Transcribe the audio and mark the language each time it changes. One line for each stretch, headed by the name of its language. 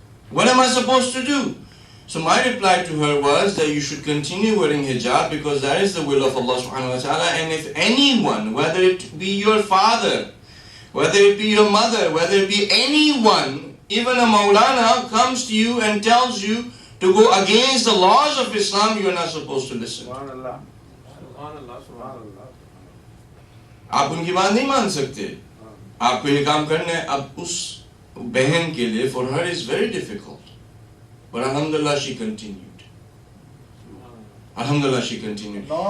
English: What am I supposed to do? So my reply to her was that you should continue wearing hijab because that is the will of Allah subhanahu wa ta'ala. And if anyone, whether it be your father, whether it be your mother, whether it be anyone, even a Maulana comes to you and tells you to go against the laws of Islam, you are not supposed to listen.
Arabic: Subhanallah. Subhanallah. Subhanallah.
Urdu: آپ ان کی بات نہیں مان سکتے. آپ کو یہ کام کرنا ہے. اب اس بہن کے لیے
English: for her is very difficult, but alhamdulillah she continued. Alhamdulillah she continued.